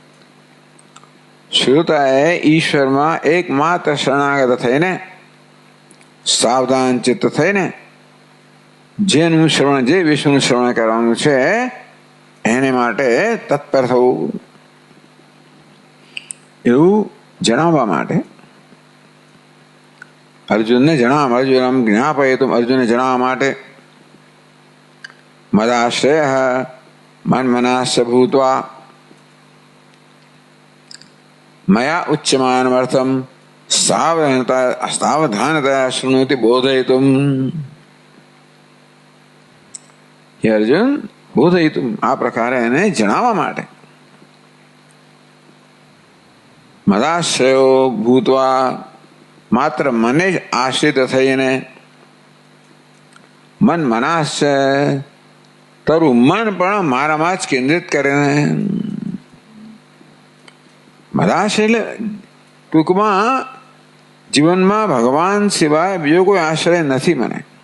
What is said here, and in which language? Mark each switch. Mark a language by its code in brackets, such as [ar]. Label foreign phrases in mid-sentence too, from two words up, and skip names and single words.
[gu] શ્રોતાએ ઈશ્વરમાં એકમાત્ર શરણાગત થઈને, સાવધાન ચિત્ત થઈને જેનું શ્રવણ, જે વિશ્વનું શ્રવણ કરવાનું છે એને માટે તત્પર થવું, એવું જણાવવા માટે અર્જુનને જણાવવા, [sa] અર્જુનમ જ્ઞાપયિતુમ, [gu] અર્જુનને જણાવવા માટે [sa] મદાશ્રય મન્મનાશ્ચ ભૂત્વા, मया उच्यमानमर्थम सावधानतया शृणोति बोधयितुम। हे अर्जुन, बोधयितुम [gu] આ પ્રકારે એને જણાવવા માટે [sa] મદાશ્રયો ભૂત્વા [gu] માત્ર મને જ આશ્રિત થઈને [sa] મન મનાશ [gu] તારું મન પણ મારામાં જ કેન્દ્રિત કરીને મદાશ એટલે ટૂંકમાં જીવનમાં ભગવાન સિવાય બીજો કોઈ આશ્રય નથી મને.